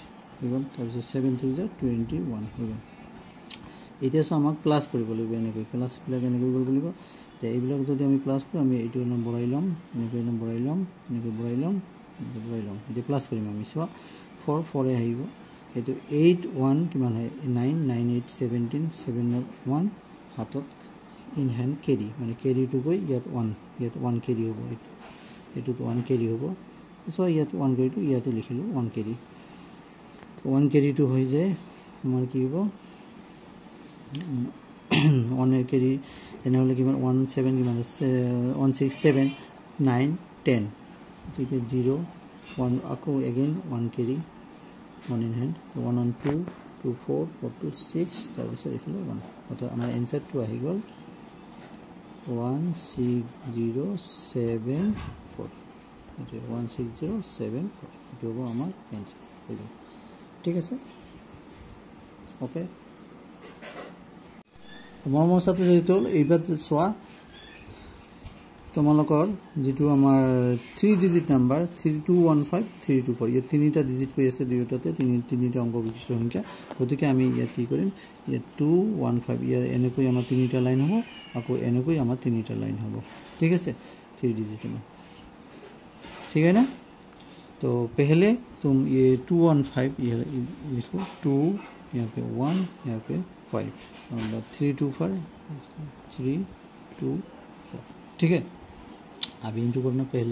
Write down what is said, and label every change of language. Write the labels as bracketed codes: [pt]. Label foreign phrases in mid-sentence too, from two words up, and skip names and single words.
[as] হৈ গ'ল তাৰ পিছত 7 3 যা 21 হৈ গ'ল এতিয়া আমাক প্লাস কৰিব লাগিব এনেকৈ প্লাস বিলাক এনেকৈ কৰিব লাগিব তে এইবিলাক যদি আমি প্লাস কৰো আমি এইটো নাম বঢ়াই লম এনেকৈ নাম বঢ়াই লম এনেকৈ বঢ়াই লম এতিয়া প্লাস কৰিম আমি সো 4 4 এ আহিব এটো 8 1 কিমান হয় 9 9 8 17 7 1 হাতত [en] in hand carry [as] মানে [en] carry to [as] গৈ ইয়াত 1 ক্যারি হ'ব এটো 1 ক্যারি হ'ব সো ইয়াত 1 [en] carry to [as] ইয়াতে লিখিলো 1 ক্যারি 1 [en] carry to [as] হৈ যায় আমাৰ কি হ'ব 1 carry তেনেহলে কিমান 17 কিমান 167 9 10 ঠিক আছে 0 1 আকৌ [en] again 1 carry 1 in hand 1 on 2 2 4 4 to 6 [as] তাৰ পিছত এফালে 1 অৰ্থাৎ আমাৰ आंसर টো আহি গল 16074 এটা 16074 এটো হ'ব আমাৰ आंसर ঠিক আছে ওকে মৰমৰ ছাত্ৰ-ছাত্ৰীসকল এইবাৰ চোৱা তোমালোকৰ যেটো আমাৰ 3 [en] digit number [as] 3215 324 এই তিনিটা ডিজিট কৈ আছে দুয়োটাতে তিনিটা অংক বিশিষ্ট সংখ্যা গতিকে আমি ইয়াত কি কৰিম এই 215 ইয়াৰ এনেকৈ আমাৰ তিনিটা লাইন হ'ব আকৌ এনেকৈ আমাৰ তিনিটা লাইন হ'ব ঠিক আছে 3 [hi] डिजिट में ठीक है ना तो पहले तुम ये 215 ये लिखो 2 यहाँ पे 1 यहाँ पे 5 मतलब 3 2 4 3 2 4 ठीक है अभी इनटू करना पहले